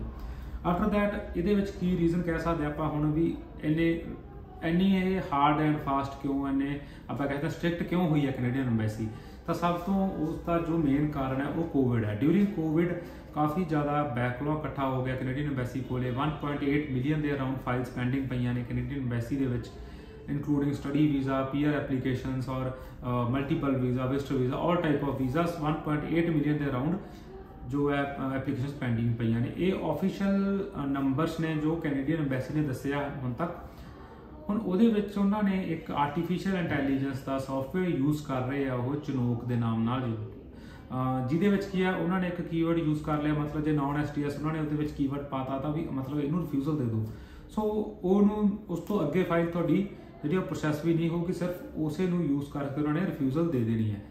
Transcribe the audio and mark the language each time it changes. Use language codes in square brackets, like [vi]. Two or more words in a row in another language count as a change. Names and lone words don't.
[en] after that [pa] ਇਹਦੇ ਵਿੱਚ ਕੀ ਰੀਜ਼ਨ ਕਹਿ ਸਕਦੇ ਆਪਾਂ ਹੁਣ ਵੀ ਇੰਨੀ ਇਹ [en] hard and fast [pa] ਕਿਉਂ, ਇੰਨੇ ਆਪਾਂ ਕਹਿੰਦੇ ਸਟ੍ਰਿਕਟ ਕਿਉਂ ਹੋਈ ਹੈ ਕੈਨੇਡੀਅਨ ਐਮਬੈਸੀ। ਤਾਂ ਸਭ ਤੋਂ ਉਸ ਦਾ ਜੋ ਮੇਨ ਕਾਰਨ ਹੈ ਉਹ ਕੋਵਿਡ ਹੈ। ਡਿਊਰਿੰਗ ਕੋਵਿਡ ਕਾਫੀ ਜ਼ਿਆਦਾ ਬੈਕਲੌਗ ਇਕੱਠਾ ਹੋ ਗਿਆ ਕੈਨੇਡੀਅਨ ਐਮਬੈਸੀ ਕੋਲੇ। 1.8 ਮਿਲੀਅਨ ਦੇ ਅਰਾਊਂਡ ਫਾਈਲਸ ਪੈਂਡਿੰਗ ਪਈਆਂ ਨੇ ਕੈਨੇਡੀਅਨ ਐਮਬੈਸੀ ਦੇ ਵਿੱਚ, [en] including study visa, PR applications or multiple visa, visitor visa, all type of visas। [pa] 1.8 million ਦੇ around ਜੋ ਹੈ [en] application pending [pa] ਪਈਆਂ ਨੇ। ਇਹ [en] official numbers [pa] ਨੇ ਜੋ ਕੈਨੇਡੀਅਨ ਐਮਬੈਸੀ ਨੇ ਦੱਸਿਆ ਹੁਣ ਤੱਕ। हुण ਉਹਦੇ ਵਿੱਚ ਉਹਨਾਂ ਨੇ ਇੱਕ [en] artificial intelligence [pa] ਦਾ ਸੌਫਟਵੇਅਰ ਯੂਜ਼ ਕਰ ਰਹੇ ਆ ਉਹ ਚਨੋਕ ਦੇ ਨਾਮ ਨਾਲ, ਜਿਹਦੇ ਵਿੱਚ ਕੀ ਆ ਉਹਨਾਂ ਨੇ ਇੱਕ ਕੀਵਰਡ ਯੂਜ਼ ਕਰ ਲਿਆ, ਮਤਲਬ ਜੇ ਨੌਨ STS ਉਹਨਾਂ ਨੇ ਉਹਦੇ ਵਿੱਚ ਕੀਵਰਡ ਪਾਤਾ ਤਾਂ ਵੀ ਮਤਲਬ ਇਹਨੂੰ ਰਿਫਿਊਜ਼ਲ ਦੇ ਦਿਓ। ਸੋ ਉਹਨੂੰ ਉਸ ਤੋਂ ਅੱਗੇ ਫਾਈਲ ਤੁਹਾਡੀ ਜਿਹੜੀ ਪ੍ਰੋਸੈਸ ਵੀ ਨਹੀਂ ਹੋਊਗੀ, ਸਿਰਫ ਉਸੇ ਨੂੰ ਯੂਜ਼ ਕਰਕੇ ਉਹਨਾਂ ਨੇ ਰਿਫਿਊਜ਼ਲ ਦੇ ਦੇਣੀ ਹੈ।